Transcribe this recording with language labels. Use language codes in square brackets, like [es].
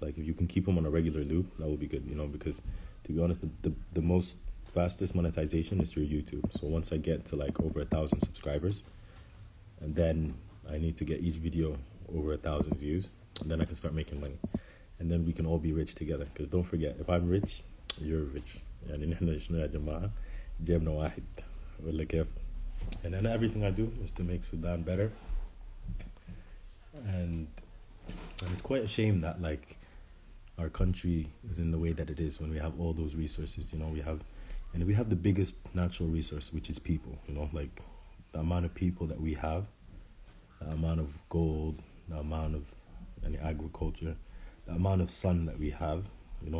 [en] Like, if you can keep them on a regular loop, that would be good, you know, because to be honest, the most fastest monetization is through YouTube. So once I get to like over 1,000 subscribers, and then I need to get each video over 1,000 views, and then I can start making money, and then we can all be rich together. Because don't forget, if I'm rich, you're rich. [ar] يعني نحن شنو يا جماعة جيبنا واحد ولا كيف. [en] And then everything I do is to make Sudan better. And it's quite a shame that, like, our country is in the way that it is when we have all those resources, you know. We have the biggest natural resource, which is people, you know. Like, the amount of people that we have, the amount of gold, the amount of agriculture, the amount of sun that we have, you know.